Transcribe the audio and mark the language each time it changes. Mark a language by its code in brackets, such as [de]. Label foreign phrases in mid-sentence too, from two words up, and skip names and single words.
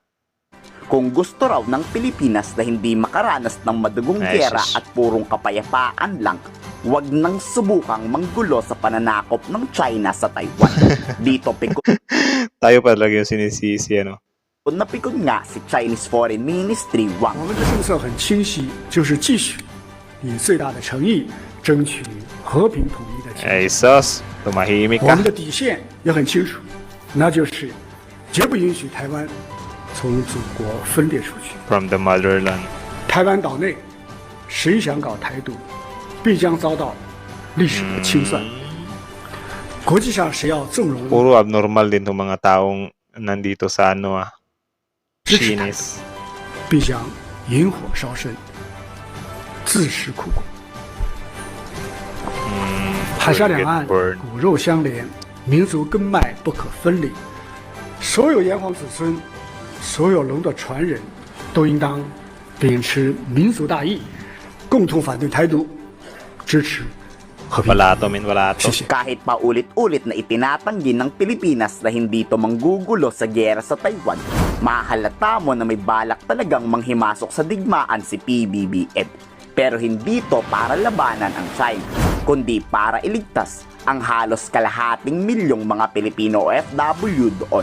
[tl] Kung gusto raw ng Pilipinas na hindi makaranas ng madugong giyera at purong kapayapaan lang, huwag nang subukang manggulo sa pananakop ng China sa Taiwan. Dito pikon Tayo pa talaga yung sinisisi, ano? Napikon nga si Chinese Foreign Ministry Wang. [zh] 我们的政策很清晰，就是继续以最大的诚意争取和平统一的前提。 [tl] Ay sus, tumahimik [zh] 我 [tl] ka. [zh] 们的底线也很清楚，那就是绝不允许台湾从祖国分裂出去。 [en] From the motherland. [zh] 台湾岛内谁想搞台独，必将遭到历史的清算。国际上谁要纵容 [tl] Puro abnormal din itong mga taong nandito sa Chinese. [zh] 必将引火烧身，自食苦果。海峡两岸 [tl] Burn. [zh] 骨肉相连，民族根脉不可分离。所有炎黄子孙，所有龙的传人，都应当秉持民族大义，共同反对台独，支持和平。 [tl] Wala to, men. Wala to. [zh] 谢谢。 [tl] Kahit pa ulit-ulit na itinatanggi ng Pilipinas na hindi ito manggugulo sa giyera sa Taiwan, mahalata mo na may balak talagang manghimasok sa digmaan si PBBM. Pero hindi ito para labanan ang China, kundi para iligtas ang halos kalahating milyong mga Pilipino OFW doon.